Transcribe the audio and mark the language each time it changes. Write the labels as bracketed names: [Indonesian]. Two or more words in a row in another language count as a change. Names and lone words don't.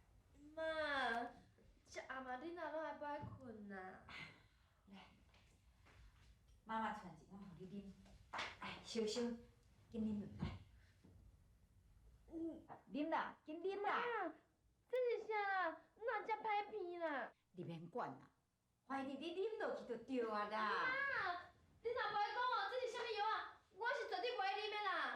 [Min Nan Chinese] 妈，这暗暝你哪拢还不爱困啊？来，妈妈传一碗互你啉，哎，烧烧，紧啉落来。啉啦，紧啉啦。啊，这是啥啦？哪遮歹鼻啦？你免管啦，反正你啉落去就对啊啦。妈，你若不爱讲哦，这是啥物药啊？我是绝对不爱啉的啦。